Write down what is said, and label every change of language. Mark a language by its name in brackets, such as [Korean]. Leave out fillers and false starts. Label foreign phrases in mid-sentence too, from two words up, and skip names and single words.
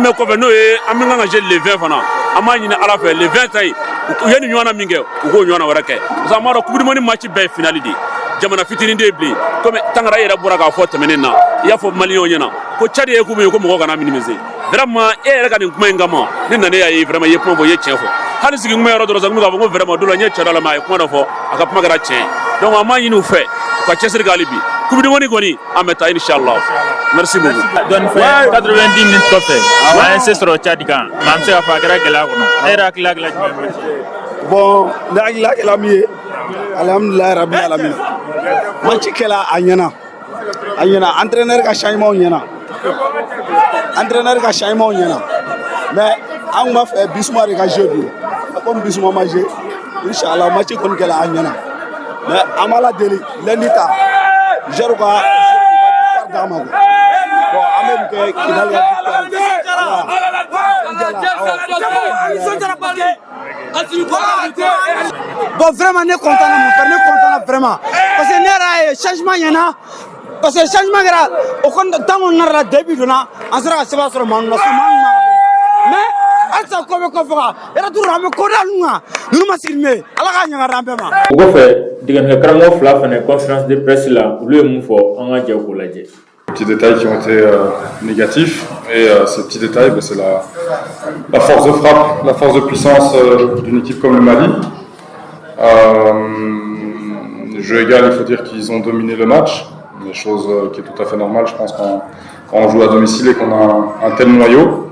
[Bambara] bɛ kɔfɛ n'o ye an bɛ kan ka jouer le 20 fana an b'a ɲini ala fɛ le 20 ta in u ye nin ɲɔgɔnna min kɛ u k'o ɲɔgɔnna wɛrɛ kɛ [French] parce que [Bambara] an b'a dɔn [French] coupe du monde [Bambara] match bɛɛ ye finale de ye jamana fitinin de ye bilen komi Tangara yɛrɛ bɔra k'a fɔ tɛmɛnen na i y'a fɔ maliyɛnw ɲɛna ko Tchad ye coupe ye ko mɔgɔ kana minimiser vraiment e yɛrɛ ka nin kuma in kama ne nana y'a ye vraiment i ye kuma fɔ i ye tiɲɛ fɔ hali sigi kuma yɔrɔ dɔrɔn sa n bɛ k'a fɔ ko vraiment dɔ la n ye Tchad lamɛn a ye kuma dɔ fɔ a ka kuma kɛra tiɲɛ donc an b'a ɲini u fɛ u ka cɛsiri kɛ hali bi [French] coupe du monde [Bambara] kɔni an bɛ taa inchallah [French] merci beaucoup. [Bambara] dɔnni fɛn 90 minutes kɔfɛ an ye se sɔrɔ Tchad kan mais an bɛ se k'a fɔ a kɛra gɛlɛya kɔnɔ e yɛrɛ hakilila jumɛn ye. bon ne hakilila kɛla min ye alhamdulilayi rabil alamin match kɛla a ɲɛna entraîneur ka changement ɲɛna mais an tun b'a fɛ Bissouma de ka jeu bi comme Bissouma ma jeu inchallah match kɔni kɛla a ɲɛna mais an b'a la deli lundi ta joueur ka victoire d'a ma [French] quoi bon [Bambara] an bɛ nin kɛ Kidal ka [French] Bon, vraiment, ne content vraiment. Parce que [Bambara] ne yɛrɛ ye changement ɲɛna. [French] Parce que [Bambara] changement kɛra o kɔni temps mun nana début donna an sera ka sɛbɛn sɔrɔ maa min na mais halisa ko bɛ kɔfɛ ka retour an bɛ ko da ninnu kan ninnu ma sigi min ye ala k'a ɲaga an bɛɛ ma. o kɔfɛ diggante karamɔgɔ fila fana [French] conférence de presse [Bambara] la olu ye mun fɔ an ka jɛ k'o lajɛ. [French] Petits détails qui ont été négatifs et ces petits détails c'est la force de frappe, la force de puissance d'une équipe comme le Mali. Jeu égal, il faut dire qu'ils ont dominé le match, une chose qui est tout à fait normale je pense quand on joue à domicile et qu'on a un tel noyau.